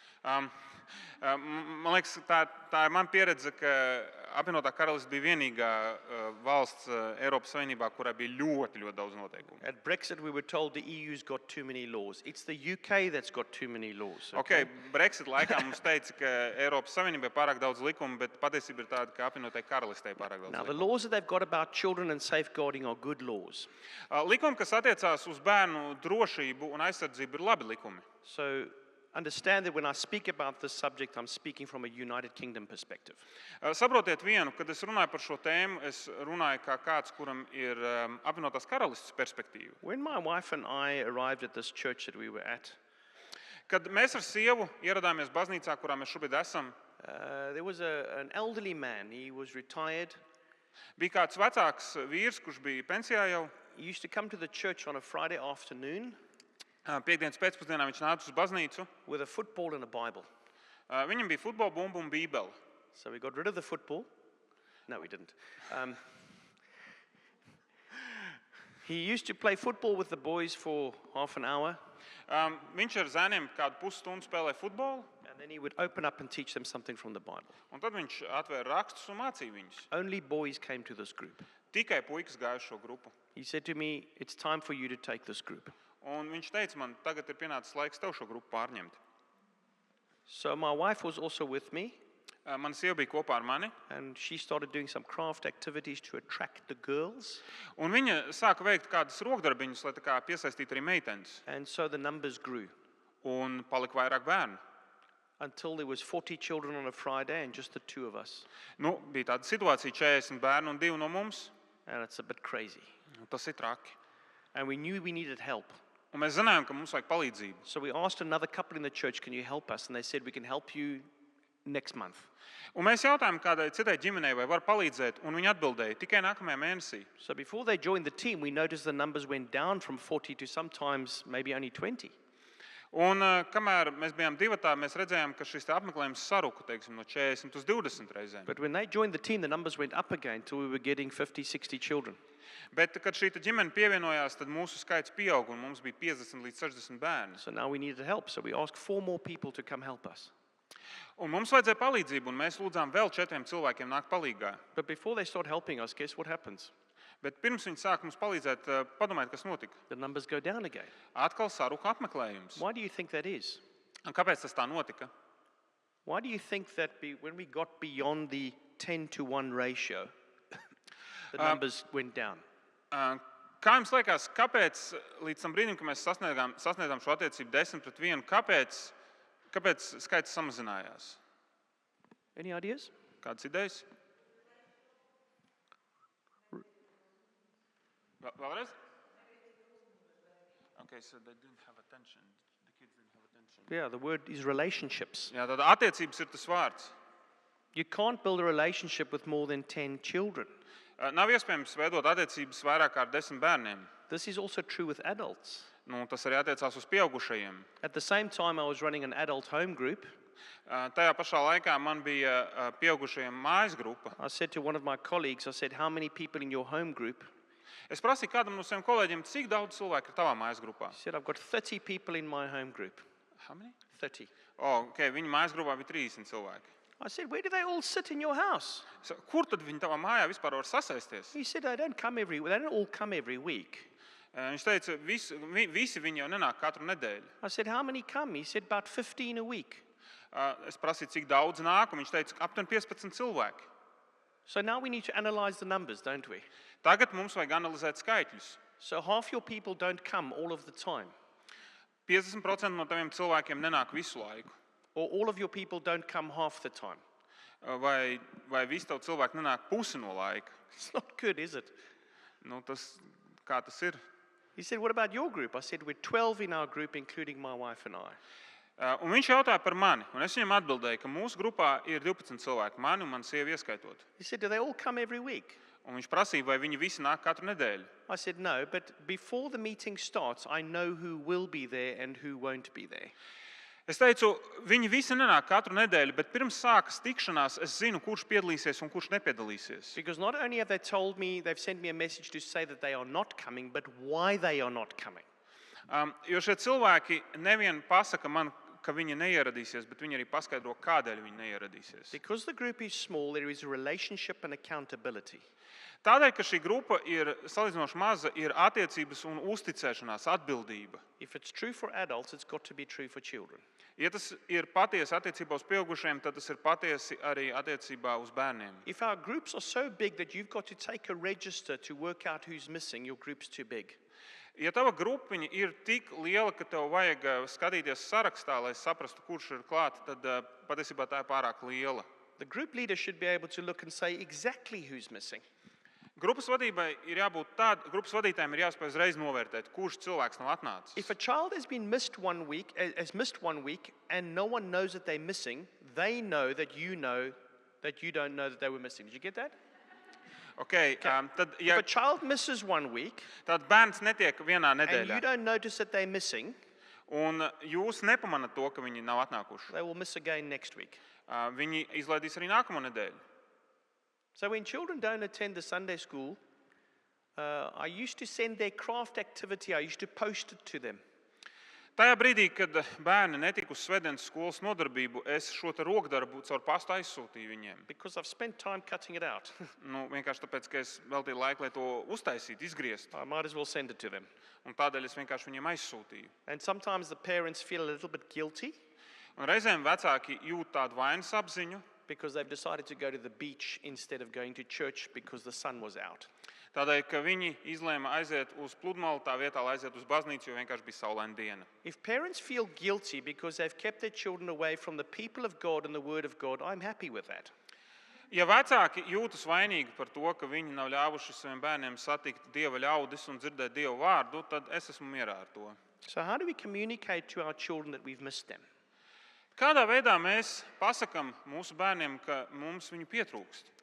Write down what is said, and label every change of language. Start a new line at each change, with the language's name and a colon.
Latvian: Man liekas, tā ir mana pieredze, ka apvienotā karaliste bija vienīgā valsts Eiropas Savienībā, kurai bija ļoti, ļoti daudz noteikumu.
English: At Brexit, we were told the EU's got too many laws. It's the UK that's got too many laws.
Latvian: Okay, Brexit laikā mums teica, ka Eiropas Savienībai pārāk daudz likumu, bet patiesība ir tāda, ka apvienotai karalistei pārāk daudz
English: Now, the
Latvian: likumu.
English: laws that they've got about children and safeguarding are good laws.
Latvian: Likumi, kas attiecās uz bērnu drošību un aizsardzību, ir labi likumi.
English: So understand that when I speak about this subject, I'm speaking from a United Kingdom perspective.
Latvian: Saprotiet vienu, kad es runāju par šo tēmu, es runāju kā kāds, kuram ir apvienotās karalistes perspektīva.
English: When my wife and I arrived at this church that we were at,
Latvian: Kad mēs ar sievu ieradāmies baznīcā, kurā mēs šobrīd esam,
English: there was an elderly man. He was retired.
Latvian: bija kāds vecāks vīrs, kurš bija pensijā jau.
English: He used to come to the church on a Friday afternoon
Latvian: Piektdienas pēcpusdienā viņš nāca uz baznīcu.
English: with a football and a Bible.
Latvian: Viņam bija futbola bumba un bībele.
English: So we got rid of the football. No, we didn't. He used to play football with the boys for half an hour,
Latvian: Viņš ar zēniem kādu pusstundu spēlēja futbolu,
English: and then he would open up and teach them something from the Bible.
Latvian: un tad viņš atvēra rakstus un mācīja viņus.
English: Only boys came to this group.
Latvian: Tikai puikas gāja uz šo grupu.
English: He said to me, "It's time for you to take this group."
Latvian: Un viņš teica man, tagad ir pienācis laiks tev šo grupu pārņemt.
English: So my wife was also with me,
Latvian: Mana sieva bija kopā ar mani,
English: and she started doing some craft activities to attract the girls.
Latvian: un viņa sāka veikt kādas rokdarbiņas, lai tā kā piesaistītu arī meitenes.
English: And so the numbers grew
Latvian: Un palika vairāk bērnu.
English: until there was 40 children on a Friday and just the two of us.
Latvian: Nu, bija tāda situācija, 40 bērnu un 2 no mums.
English: And it's a bit crazy.
Latvian: Tas ir traki.
English: And we knew we needed help.
Latvian: Un mēs zinājām, ka mums vajag palīdzību.
English: So we asked another couple in the church, "Can you help us?" And they said, "We can help you next month."
Latvian: Un mēs jautājām kādai citai ģimenei, vai var palīdzēt, un viņi atbildēja tikai nākamajā mēnesī.
English: So before they joined the team, we noticed the numbers went down from 40 to sometimes maybe only 20.
Latvian: Un kamēr mēs bijām divatā, mēs redzējām, ka šis te apmeklējums saruka, teiksim, no 40 uz 20 reizēm.
English: But when they joined the team, the numbers went up again till we were getting 50, 60 children.
Latvian: Bet, kad šī te ģimene pievienojās, tad mūsu skaits pieauga, un mums bija 50 līdz 60 bērni.
English: So now we needed help. So we asked 4 more people to come help us.
Latvian: Un mums vajadzēja palīdzību, un mēs lūdzām vēl 4 cilvēkiem nākt palīgā.
English: But before they start helping us, guess what happens?
Latvian: Bet pirms viņi sāk mums palīdzēt, padomājiet, kas notika.
English: The numbers go down again.
Latvian: Atkal saruka apmeklējums.
English: Why do you think that is?
Latvian: Un kāpēc tas tā notika?
English: Why do you think that when we got beyond the 10-to-1 ratio, the numbers went down?
Latvian: Kā jums liekas, kāpēc līdz tam brīdim, kad mēs sasniedzām šo attiecību 10-1, kāpēc skaits samazinājās?
English: Any ideas?
Latvian: Kādas idejas? Vēlreiz?
English: Okay, so they didn't have attention. The kids didn't have attention. Yeah, the word is relationships.
Latvian: Jā, tad attiecības ir tas vārds.
English: You can't build a relationship with more than 10 children.
Latvian: Nav iespējams veidot attiecības vairāk kā ar 10 bērniem.
English: This is also true with adults.
Latvian: Nu, tas arī attiecās uz pieaugušajiem.
English: At the same time, I was running an adult home group.
Latvian: Tajā pašā laikā man bija pieaugušajiem mājas grupa.
English: I said to one of my colleagues, I said, "How many people in your home group?"
Latvian: Es prasīju kādam no saviem kolēģiem, cik daudz cilvēku ir tavā mājas grupā.
English: He said, "I've got 30 people in my home group." How many? 30.
Latvian: Okay, viņa mājas grupā bija 30 cilvēki.
English: I said, "Where do they all sit in your house?"
Latvian: Kur tad viņi tavā mājā vispār var sasaisties?
English: He said, They don't all come every week."
Latvian: Viņš teica, visi viņi jau nenāk katru nedēļu.
English: I said, "How many come?" He said, "About 15 a week."
Latvian: Es prasīju, cik daudz nāk, un viņš teica, aptuveni 15 cilvēki.
English: So now we need to analyze the numbers, don't we?
Latvian: Tagad mums vajag analizēt skaitļus.
English: So half your people don't come all of the time,
Latvian: 50% no taviem cilvēkiem nenāk visu laiku.
English: or all of your people don't come half the time.
Latvian: Vai visi tavi cilvēki nenāk pusi no laika?
English: It's not good, is it?
Latvian: Nu, kā tas ir?
English: He said, "What about your group?" I said, "We're 12 in our group, including my wife and I."
Latvian: Un viņš jautāja par mani, un es viņam atbildēju, ka mūsu grupā ir 12 cilvēki, mani un manu sievu ieskaitot.
English: He said, "Do they all come every week?"
Latvian: Un viņš prasīja, vai viņi visi nāk katru nedēļu.
English: I said, "No, but before the meeting starts, I know who will be there and who won't be there."
Latvian: Es teicu, viņi visi nenāk katru nedēļu, bet pirms sākas tikšanās es zinu, kurš piedalīsies un kurš nepiedalīsies.
English: Because not only have they told me, they've sent me a message to say that they are not coming, but why they are not coming.
Latvian: Jo šie cilvēki nevien pasaka man, ka viņi neieradīsies, bet viņi arī paskaidro, kādēļ viņi neieradīsies.
English: Because the group is small, there is a relationship and accountability.
Latvian: Tādēļ, ka šī grupa ir salīdzinoši maza, ir attiecības un uzticēšanās, atbildība.
English: If it's true for adults, it's got to be true for children.
Latvian: Ja tas ir patiesi attiecībā uz pieaugušiem, tad tas ir patiesi arī attiecībā uz bērniem.
English: If our groups are so big that you've got to take a register to work out who's missing, your group's too big.
Latvian: Ja tava grupiņa ir tik liela, ka tev vajag skatīties sarakstā, lai saprastu, kurš ir klāt, tad patiesībā tā ir pārāk liela.
English: The group leader should be able to look and say exactly who's missing.
Latvian: Grupas vadītājiem ir jāspēj uzreiz novērtēt, kurš cilvēks nav atnācis.
English: If a child has missed 1 week and no one knows that they're missing, they know that you don't know that they were missing. Did you get that?
Latvian: Okay, tad,
English: If a child misses 1 week
Latvian: tad bērns netiek vienā
English: and you
Latvian: nedēļā,
English: don't notice that they're missing,
Latvian: un jūs nepamanat to, ka viņi nav atnākuši.
English: they will miss again next week.
Latvian: Viņi izlaidīs arī nākamo nedēļu.
English: So when children don't attend the Sunday school, I used to send their craft activity, I used to post it to them.
Latvian: Tajā brīdī, kad bērni netika uz svētdienas skolas nodarbību, es šo te rokdarbu caur pastu aizsūtīju viņiem.
English: Because I've spent time cutting it out.
Latvian: Vienkārši tāpēc, ka es veltīju laiku, lai to uztaisītu, izgriezt.
English: I might as well send it to them.
Latvian: Un tādēļ es vienkārši viņiem aizsūtīju.
English: And sometimes the parents feel a little bit guilty
Latvian: Un reizēm vecāki jūt tādu vainas apziņu,
English: because they've decided to go to the beach instead of going to church because the sun was out.
Latvian: tādēļ, ka viņi izlēma aiziet uz pludmali tā vietā, lai aiziet uz baznīcu, jo vienkārši bija saulaina diena.
English: If parents feel guilty because they've kept their children away from the people of God and the Word of God, I'm happy with that.
Latvian: Ja vecāki jūtas vainīgi par to, ka viņi nav ļāvuši saviem bērniem satikt Dieva ļaudis un dzirdēt Dieva vārdu, tad es esmu mierā ar to.
English: So how do we communicate to our children that we've missed them?
Latvian: Kādā veidā mēs pasakām mūsu bērniem, ka mums viņu pietrūkst?